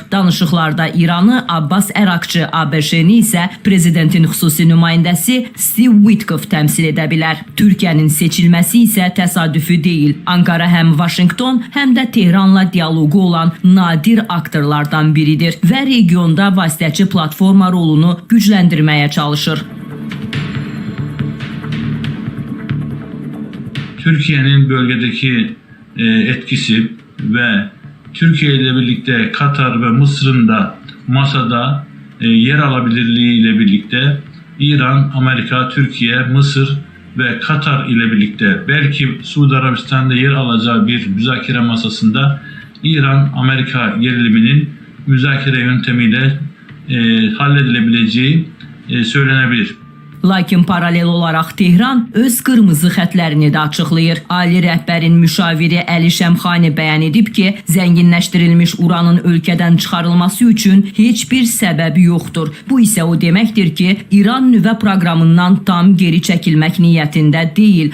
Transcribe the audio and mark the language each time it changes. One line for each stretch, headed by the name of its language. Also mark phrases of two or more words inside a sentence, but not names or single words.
Azerbaijani: Danışıqlarda İranı Abbas Ərakçı, ABŞ-ni isə prezidentin xüsusi nümayəndəsi Steve Witkoff təmsil edə bilər. Türkiyənin seçilməsi isə təsadüfi deyil. Ankara həm Vaşinqton, həm də Tehranla dialoqu olan nadir aktorlardan biridir və regionda vasitəçi platforma rolunu gücləndirməyə çalışır.
Turkish: Türkiye'nin bölgedeki etkisi ve Türkiye ile birlikte Katar ve Mısır'ın da masada yer alabilirliği ile birlikte İran, Amerika, Türkiye, Mısır ve Katar ile birlikte belki Suudi Arabistan'da yer alacağı bir müzakere masasında İran-Amerika geriliminin müzakere yöntemiyle halledilebileceği söylenebilir.
Azerbaijani: Lakin paralel olaraq Tehran öz qırmızı xətlərini də açıqlayır. Ali rəhbərin müşaviri Əli Şəmxani bəyan edib ki, zənginləşdirilmiş uranın ölkədən çıxarılması üçün heç bir səbəbi yoxdur. Bu isə o deməkdir ki, İran nüvə proqramından tam geri çəkilmək niyyətində deyil.